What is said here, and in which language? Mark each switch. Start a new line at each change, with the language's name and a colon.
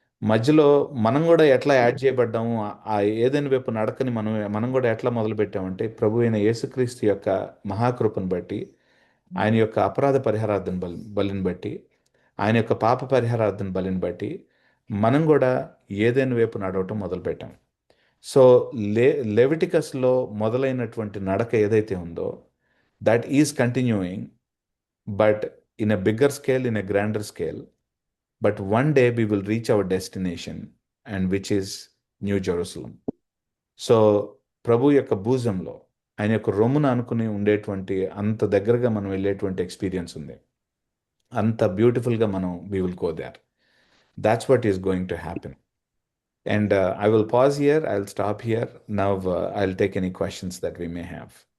Telugu: మధ్యలో మనం కూడా ఎట్లా యాడ్ చేయబడ్డాము, ఆ ఏదైనా వైపు నడకని మనం కూడా ఎట్లా మొదలుపెట్టామంటే, ప్రభు అయిన యేసుక్రీస్తు యొక్క మహాకృపను బట్టి, ఆయన యొక్క అపరాధ పరిహారార్థన బలిని బట్టి, ఆయన యొక్క పాప పరిహారార్థన బలిని బట్టి మనం కూడా ఏదైనా వైపు నడవటం మొదలుపెట్టాం. సో లెవిటికస్లో మొదలైనటువంటి నడక ఏదైతే ఉందో
English: That is continuing, but in a bigger scale, in a grander scale. But one day we will reach our destination, and which is New Jerusalem.
Telugu: So ప్రభు యొక్క భూజంలో, ఆయన యొక్క రొమ్మున అనుకుని ఉండేటువంటి అంత దగ్గరగా మనం వెళ్ళేటువంటి ఎక్స్పీరియన్స్ ఉంది. అంత బ్యూటిఫుల్గా మనం
English: we will go there. That's what is going to happen. And I will pause here. I'll stop here. Now I'll take any questions that we may have.